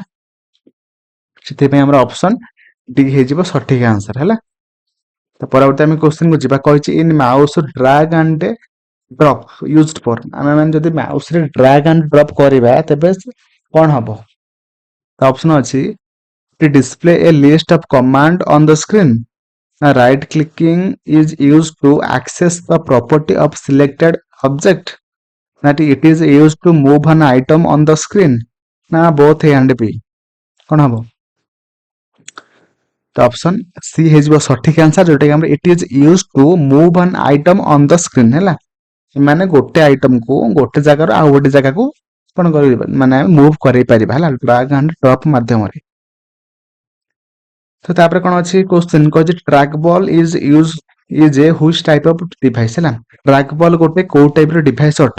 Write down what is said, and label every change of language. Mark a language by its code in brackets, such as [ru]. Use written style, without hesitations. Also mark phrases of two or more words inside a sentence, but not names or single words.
[or] ସେଥିପାଇଁ ଆମର ଅପସନ ଡି ହେଇଯିବ ସଠିକ ଆନ୍ସର ହେଲା। ତ ପରବର୍ତ୍ତୀ ଆମେ କ୍ୱେଶ୍ଚନ କୁ ଯିବା। [en] କହିଛି in mouse drag and drop used for. [or] ଆମେ ମାନେ ଯଦି ମାଉସ ରେ [en] drag and drop [or] କରିବା ତେବେ କଣ ହବ? ତ ଅପସନ ଅଛି [en] to display a list of command on the screen, right clicking is used to access the property of selected object, that it is used to move an item on the screen ନା both A and B [or] କଣ ହବ? ତ ଅପସନ ସି ହେଇଯିବ ସଠିକ ଆନ୍ସର, ଯୋଉଟା କି ଆମର [en] it is used to move an item on the screen [or] ହେଲା। ମାନେ ଗୋଟେ ଆଇଟମ କୁ ଗୋଟେ ଜାଗାରୁ ଆଉ ଗୋଟେ ଜାଗାକୁ କଣ କରିବା ମାନେ ମୁଭ କରେଇ ପାରିବା ହେଲା [en] drag and drop [or] ମାଧ୍ୟମରେ। ତ ତାପରେ କଣ ଅଛି କ୍ୱେଶ୍ଚନ କହିଛି [en] track ball is a which type of device ହେଲା। track ball [or] ଗୋଟେ କୋଉ ଟାଇପ ର ଡିଭାଇସ ଅଟେ?